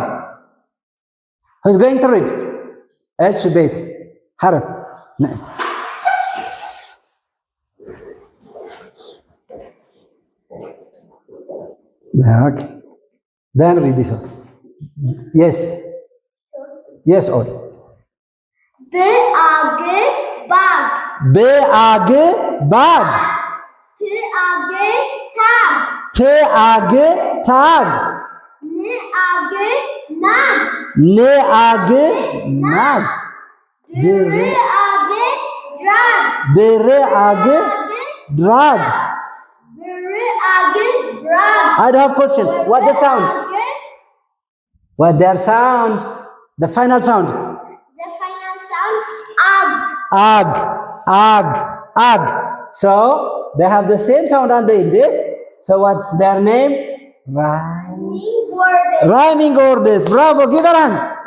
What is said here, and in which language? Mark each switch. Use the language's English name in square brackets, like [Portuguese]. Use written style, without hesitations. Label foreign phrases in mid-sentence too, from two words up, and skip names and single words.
[English] Who is going to read? Esh Beit. Harap. Okay. Then read this one. Yes. Yes, all. B-ag. Bag. B-ag. Bag. T-ag. Tag. T-ag. Tag. N-ag. Nag. N-ag. Nag. Dr-ag. Drag. Dr-ag. Drag. Br-ag. Brag. I don't have question. What the sound? What their sound? The final sound. The final sound. Ag. Ag. Ag. Ag. So they have the same sound on the end. Yes. So what's their name? Rhyming words. Bravo. Give a hand.